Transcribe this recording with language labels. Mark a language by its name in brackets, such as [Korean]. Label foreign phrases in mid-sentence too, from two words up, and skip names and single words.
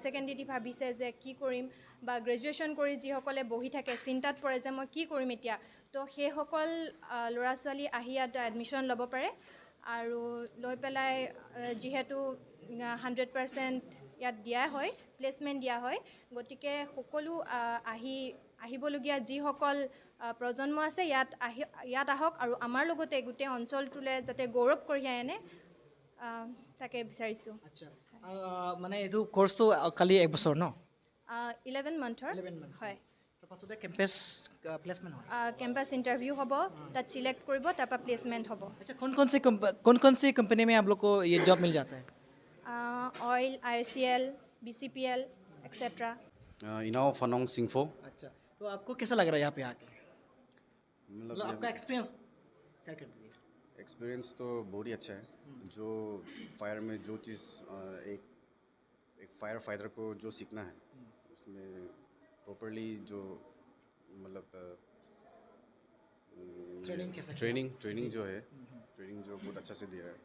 [Assamese] ছেকেণ্ডেৰী দি ভাবিছে যে কি কৰিম বা গ্ৰেজুৱেশ্যন কৰি যিসকলে বহি থাকে চিন্তাত পৰে যে মই কি কৰিম এতিয়া তো সেইসকল ল'ৰা ছোৱালী আহি ইয়াত এডমিশ্যন ল'ব পাৰে আৰু লৈ পেলাই যিহেতু 100% ইয়াত দিয়া হয় প্লেচমেণ্ট দিয়া হয় গতিকে সকলো আহিবলগীয়া যিসকল প্ৰজন্ম আছে ইয়াত আহক আৰু আমাৰ লগতে গোটেই অঞ্চলটোলৈ যাতে গৌৰৱ কঢ়িয়াই আনে তাকে বিচাৰিছোঁ মানে এইটো কোৰ্চটো খালি এক বছৰ ন 11 মান্থৰ হয় তাৰপাছতে [English] campus placement [Assamese] হয় [English] campus interview [Assamese] হ'ব তাত सिलेक्ट কৰিব তাৰপৰা প্লেচমেণ্ট হ'ব [Hindi] अच्छा कौन सी कंपनी में आप लोग को ये जॉब मिल जाता है [English] Oil IOCL BCPL etcetera [Hindi] इनाओ फनोंग सिंफो अच्छा तो आपको कैसा लग रहा है यहाँ पे आके मतलब आपका [English] experience share [Hindi] कर दीजिए एक्सपीरियंस तो बहुत ही अच्छा है जो फायर में जो चीज़ एक [English] fire fighter [Hindi] को जो सीखना है उसमें प्रॉपरली जो मतलब ट्रेनिंग जो है ट्रेनिंग जो बहुत अच्छा से दिया है